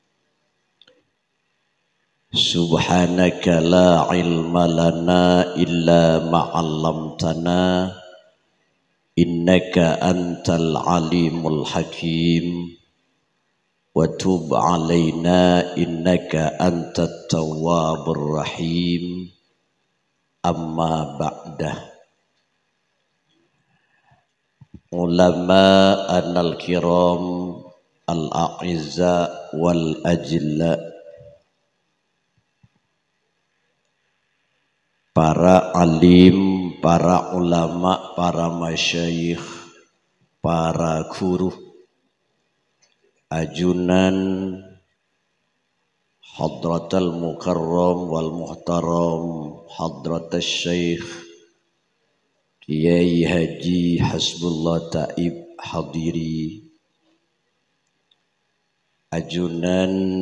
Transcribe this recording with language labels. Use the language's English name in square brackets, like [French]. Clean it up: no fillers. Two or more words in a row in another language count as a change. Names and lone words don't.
[Arabic] سبحانك لا علم لنا إلا ما علمتنا إنك أنت العليم الحكيم وتب علينا إنك أنت التواب الرحيم. أما بعد. علماءنا الكرام الأعزة والأجلة, [Madurese] para alim, para ulama, para masyayikh, para guru, ajunan [Arabic] حضرة المكرم والمحترم حضرة الشيخ [Madurese] Kiai Haji Hasbullah Taib Hadiri, ajunan